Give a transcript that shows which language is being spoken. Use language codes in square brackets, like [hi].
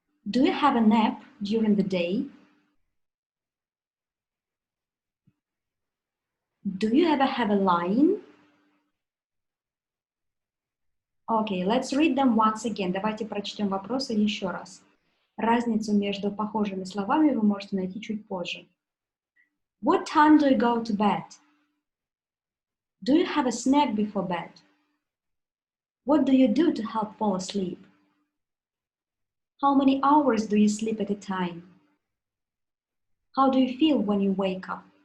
[en] Do you have a nap during the day? Do you ever have a lie-in? Okay, let's read them once again. [ru] Давайте прочтем вопросы еще раз. Разницу между похожими словами вы можете найти чуть позже. [en] What time do you go to bed? Do you have a snack before bed? What do you do to help fall asleep? How many hours do you sleep at a time? How do you feel when you wake up?